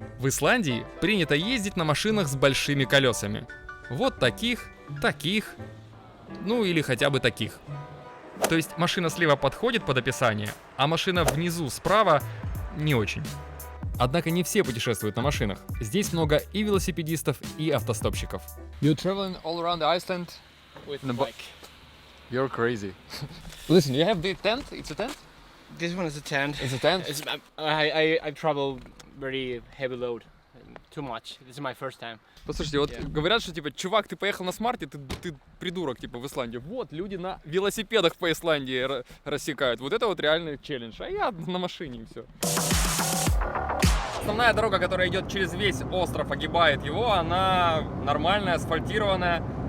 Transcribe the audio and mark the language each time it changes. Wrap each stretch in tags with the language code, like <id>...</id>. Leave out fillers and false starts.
<ru>В Исландии принято ездить на машинах с большими колесами. Вот таких, таких, ну или хотя бы таких. То есть машина слева подходит под описание, а машина внизу справа не очень. Однако не все путешествуют на машинах. Здесь много и велосипедистов, и автостопщиков.</ru> <en>You're traveling all around Iceland With the bike. You're crazy. Listen, you have the tent? It's a tent? This one is a tent. It's a tent? I travel very heavy load. Too much. This is my first time.</en> <ru>Послушайте, вот говорят, что типа, чувак, ты поехал на смарте, ты придурок, типа, в Исландии. Вот, люди на велосипедах по Исландии рассекают. Вот это вот реальный челлендж. А я на машине и все. Основная дорога, которая идет через весь остров, огибает его, она нормальная, асфальтированная.</ru>